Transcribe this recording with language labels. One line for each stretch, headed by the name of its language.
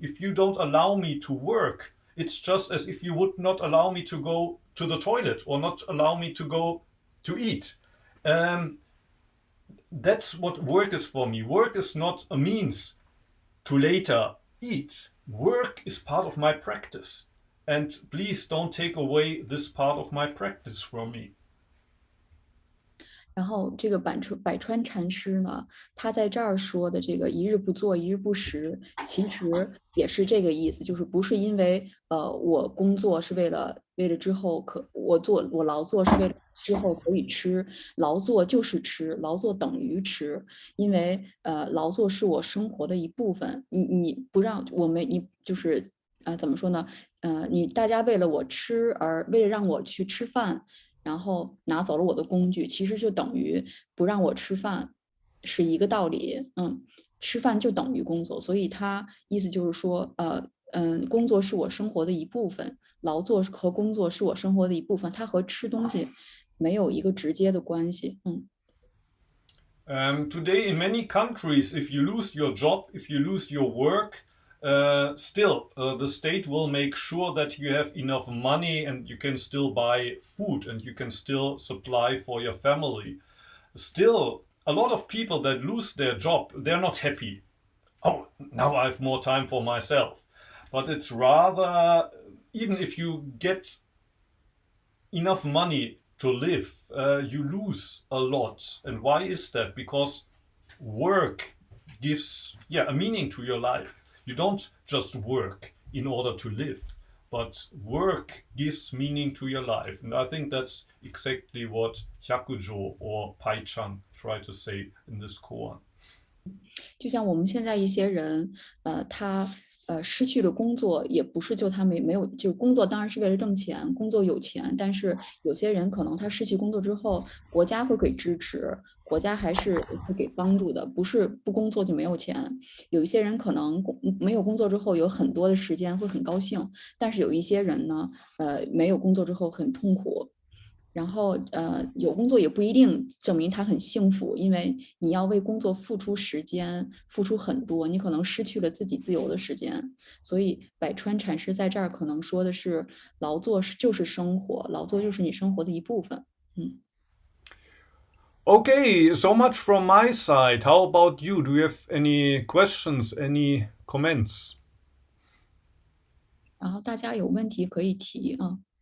English: If you don't allow me to work, it's just as if you would not allow me to go to the toilet or not allow me to go to eat. That's what work is for me. Work is not a means to later eat. Work is part of my practice. And please don't take away this part of my practice from me.
Chinese: 然后这个百川禅师呢，他在这儿说的这个一日不做一日不食，其实也是这个意思，就是不是因为我工作是为了之后我劳作是为了之后可以吃，劳作就是吃，劳作等于吃，因为劳作是我生活的一部分，你不让我们你就是怎么说呢？大家为了我吃而为了让我去吃饭。然后拿走了我的工具，其实就等于不让我吃饭，是一个道理。吃饭就等于工作，所以他意思就是说，工作是我生活的一部分，劳作和工作是我生活的一部分，它和吃东西没有一个直接的关系。
English: Today in many countries, if you lose your job, if you lose your work, still the state will make sure that you have enough money and you can still buy food and you can still supply for your family. Still, a lot of people that lose their job, they're not happy. Oh, now I have more time for myself. But it's rather, even if you get enough money to live, you lose a lot. And why is that? Because work gives a meaning to your life. You don't just work in order to live, but work gives meaning to your life. And I think that's exactly what Hyakujo or Pai Chan try to say in this koan.
Chinese: 就像我们现在一些人，他失去了工作，也不是就他没有，就工作当然是为了挣钱，工作有钱，但是有些人可能他失去工作之后，国家会给支持，国家还是会给帮助的，不是不工作就没有钱。有一些人可能没有工作之后有很多的时间会很高兴，但是有一些人呢，没有工作之后很痛苦。然后有工作也不一定证明他很幸福，因为你要为工作付出时间，付出很多，你可能失去了自己自由的时间。所以百川禅师在这儿可能说的是，劳作就是生活，劳作就是你生活的一部分。
English: Okay, so much from my side. How about you? Do you have any questions, any comments?
Chinese: 然后大家有问题可以提啊。